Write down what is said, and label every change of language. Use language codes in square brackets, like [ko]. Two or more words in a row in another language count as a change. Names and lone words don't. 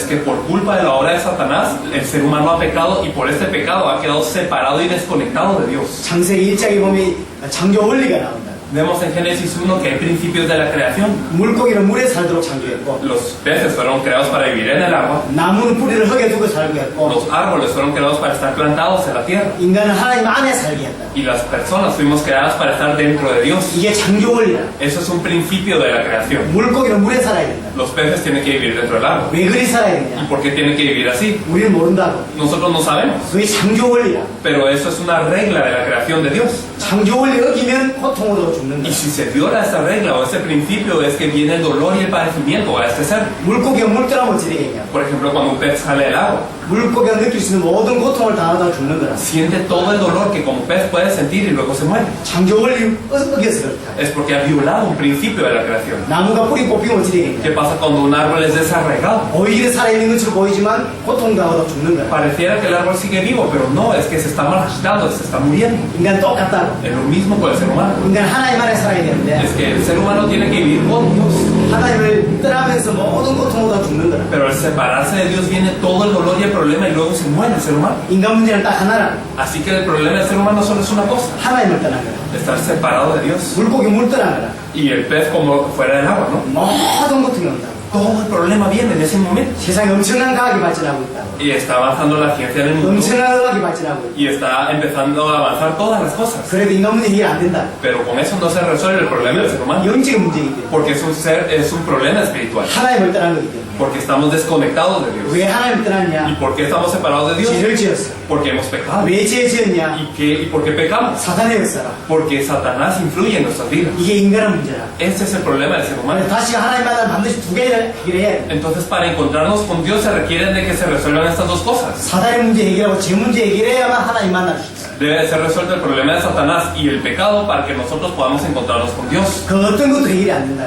[es] Es que por culpa de la obra de Satanás, el ser humano ha pecado y por este pecado ha quedado separado y desconectado de Dios. [ko] 창세기 1장에 보면 창조 원리가 나온다. [es] Vemos en Génesis 1 que hay principios de la creación. [ko] 물고기는 물에 살도록 창조했고, [es] Los peces fueron creados para vivir en el agua. [ko] 나무는 뿌리를 흙에 두고 살게 했고, [es] Los árboles fueron creados para estar plantados en la tierra. [ko] 인간은 하나님 안에 살게 했다. [es] Y las personas fuimos creadas para estar dentro de Dios. [ko] 이게 창조 원리라. [es] Eso es un principio de la creación. [ko] 물고기는 물에 살아야 된다. [es] Los peces tienen que vivir dentro del agua. [ko] 왜 그리 살아야 [es] ¿Y [ko] 되냐? [es] por qué tienen que vivir así? [ko] 우리는 모른다고. [es] Nosotros no sabemos. [ko] 그게 창조 원리라. [es] Pero eso es una regla de la creación de Dios. [ko] 창조 원리 어기면 고통으로 죽는다. [es] Y si se viola esta regla o ese principio es que viene el dolor y el padecimiento a este ser. [ko] 물고기가 물 떠나면 어찌 되겠냐? [es] Por ejemplo, cuando un pez sale del agua, [ko] 물고기가 느낄 수 있는 모든 고통을 당하다 죽는 거라. [es] siente todo el dolor que como pez puede sentir y luego se muere. [ko] 창조 원리 어겨서 그렇다. [es] Es porque ha violado un principio de la creación. [ko] 나무가 뿌리 뽑히면 어찌 되겠냐? [es] ¿Qué pasa cuando un árbol es desarraigado? [ko] 보이기는 살아있는 것처럼 보이지만 고통당하다 죽는 거야. [es] Pareciera que el árbol sigue vivo, pero no, es que se está marchitando, se está muriendo. [ko] 인간 똑같다고. [es] Es lo mismo con el ser humano. [ko] 인간 하나님 안에 살아야 되는데 [es] Es que el ser humano tiene que vivir con Dios. [ko] 하나님을 떠나면서 모든 고통보다 죽는 거라. [es] Pero al separarse de Dios viene todo el dolor y el problema y luego se muere el ser humano. [ko] 인간 문제는 딱 하나라. [es] Así que el problema del ser humano solo es una cosa: [ko] 하나님을 떠난 거라. [es] estar separado de Dios. [ko] 물고기 물 떠난 거라. [es] Y el pez como fuera del agua, ¿no? [ko] 모든 고통이 온다. [es] Todo el problema viene en ese momento. [ko] 세상에 엄청난 과학이 발전하고 있다. [es] Y está avanzando la ciencia en el mundo. [ko] 엄청난 의학이 발전하고 있다. [es] Y está empezando a avanzar todas las cosas. [ko] 그래도 인간 문제 해결 안 된다. [es] Pero con eso no se resuelve el problema del ser humano. [ko] 영적인 문제이기 때문에. [es] Porque es un problema espiritual. [ko] 하나님을 떠난 거기 때문에. [es] Porque estamos desconectados de Dios. [ko] 왜 하나님을 [es] ¿Y [ko] 떠났냐? [es] por qué estamos separados de Dios? [ko] 죄를 지었어. [es] Porque hemos pecado. [ko] 왜 죄 지었냐? [es] ¿Y por qué pecamos? [ko] 사단의 역사라. [es] Porque Satanás influye en nuestras vidas. [ko] 이게 인간의 문제라. [es] Ese es el problema del ser humano. [ko] 그래서 다시 하나님 만나면 반드시 두 개를 해결해야 돼. [es] Entonces, para encontrarnos con Dios se requiere de que se resuelvan estas dos cosas. [ko] 사단의 문제 해결하고 죄 문제 해결해야만 하나님 만날 수 있어. [es] Debe ser resuelto el problema de Satanás y el pecado para que nosotros podamos encontrarnos con Dios. [ko] 그 어떤 것도 해결이 안 된다.